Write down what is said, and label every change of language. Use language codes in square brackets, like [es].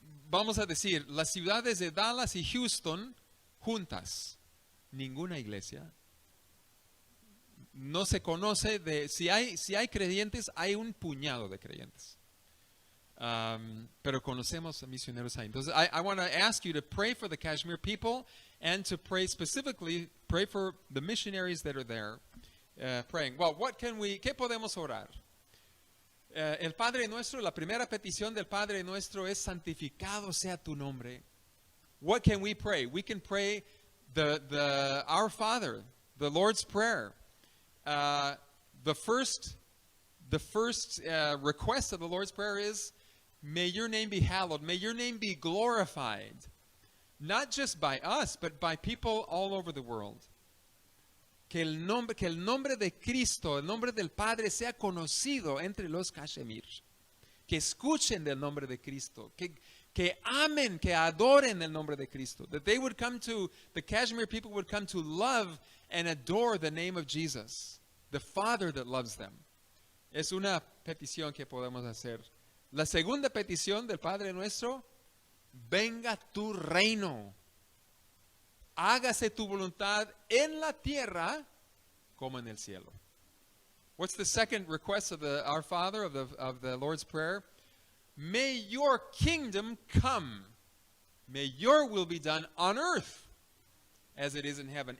[es] Vamos a decir, las ciudades de Dallas y Houston juntas, ninguna iglesia. No se conoce si hay creyentes, hay un puñado de creyentes. Pero conocemos a misioneros ahí. Entonces, [en] I want to ask you to pray for the Kashmir people and to pray for the missionaries that are there praying. Well, [es] ¿qué podemos orar? El Padre Nuestro, la primera petición del Padre Nuestro es santificado sea tu nombre. [en] What can we pray? We can pray the Our Father, the Lord's Prayer. The first request of the Lord's Prayer is, may your name be hallowed, may your name be glorified, not just by us, but by people all over the world. [es] Que el nombre de Cristo, el nombre del Padre sea conocido entre los Kashmir. Que escuchen del nombre de Cristo. Que amen, que adoren el nombre de Cristo. [en] That the Kashmir people would come to love and adore the name of Jesus, the Father that loves them. [es] Es una petición que podemos hacer. La segunda petición del Padre Nuestro, venga tu reino. Hágase tu voluntad en la tierra como en el cielo. [en] What's the second request of Our Father of the Lord's Prayer? May your kingdom come. May your will be done on earth as it is in heaven.